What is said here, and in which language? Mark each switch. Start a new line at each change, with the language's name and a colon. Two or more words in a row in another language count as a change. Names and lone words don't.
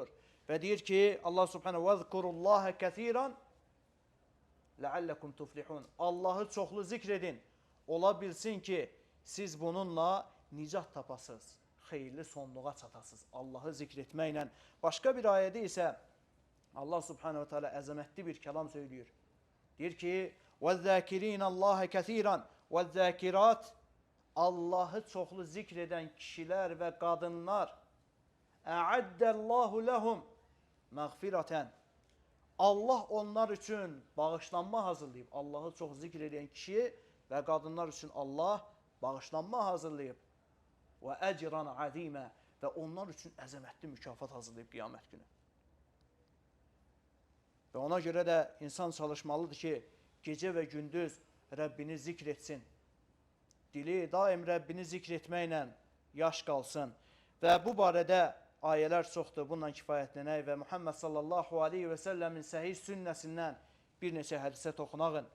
Azerbaijani: Və deyir ki,
Arabic: الله سبحانه واذكروا الله كثيرا لعلكم تفلحون.
Azerbaijani: Allahı çoxlu zikr edin. Ola bilsin ki, siz bununla nicat tapasınız, xeyirli sonluğa çatasınız. Allahı zikr etməklə. Başqa bir ayədə isə Allah
Arabic: سبحانه وتعالى
Azerbaijani: əzəmətli bir kəlam söylüyor. Deyir ki,
Arabic: وَالذَّاكِرِينَ اللّٰهَ كَثِيرًا وَالذَّاكِرَاتِ
Azerbaijani: Allahı çoxlu zikr edən kişilər və qadınlar
Arabic: اَعَدَّ اللّٰهُ لَهُمْ مَغْفِرَةً
Azerbaijani: Allah onlar üçün bağışlanma hazırlayıb. Allahı çox zikr edən kişi və qadınlar üçün Allah bağışlanma hazırlayıb.
Arabic: وَاَجْرًا عَظِيمًا
Azerbaijani: Və onlar üçün əzəmətli mükafat hazırlayıb qiyamət günü. Və ona görə də insan çalışmalıdır ki, gecə və gündüz Rəbbini zikr etsin. Dili daim Rəbbini zikr etməklə yaş qalsın. Və bu barədə ayələr çoxdur, bununla kifayətlənək və Muhammed
Arabic: صلى الله عليه وسلم
Azerbaijani: səhih sünnəsindən bir neçə hədisə toxunağın.